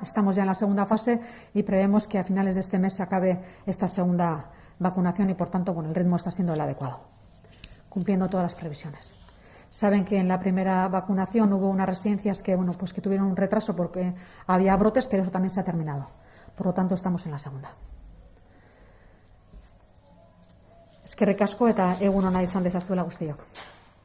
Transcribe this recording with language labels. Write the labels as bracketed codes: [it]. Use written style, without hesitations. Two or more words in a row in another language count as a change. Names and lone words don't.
[es] Estamos ya en la segunda fase y prevemos que a finales de este mes se acabe esta segunda vacunación y, por tanto, el ritmo está siendo el adecuado, cumpliendo todas las previsiones. Saben que en la primera vacunación hubo unas residencias que tuvieron un retraso porque había brotes, pero eso también se ha terminado. Por lo tanto, estamos en la segunda. [eu] Eskerrik asko eta egun ona izan dezazuela guztiok.